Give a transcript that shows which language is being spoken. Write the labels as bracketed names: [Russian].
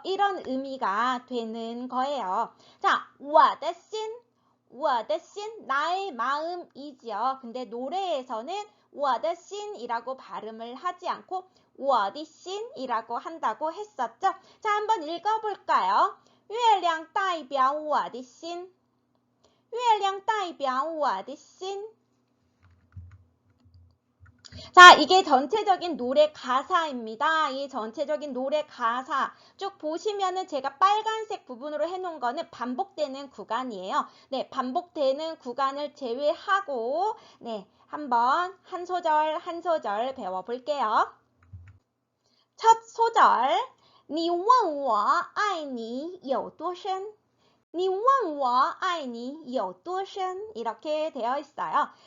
[Korean] 이런 의미가 되는 거예요. 자, [Chinese] 我的心 [Korean] 나의 마음이지요. 근데 노래에서는 [Chinese] 我的心 [Korean] 이라고 발음을 하지 않고 我的心이라고 한다고 했었죠? 자, 한번 읽어볼까요? [Chinese] 月亮代表我的心月亮代表我的心 [Korean] 자, 이게 전체적인 노래 가사입니다. 이 전체적인 노래 가사 쭉 보시면은 제가 빨간색 부분으로 해놓은 거는 반복되는 구간이에요. 네, 반복되는 구간을 제외하고 네, 한번 한 소절 한 소절 배워볼게요. 첫 소절 [Chinese] 你问我爱你有多深你问我爱你有多深 [Korean] 이렇게 되어 있어요.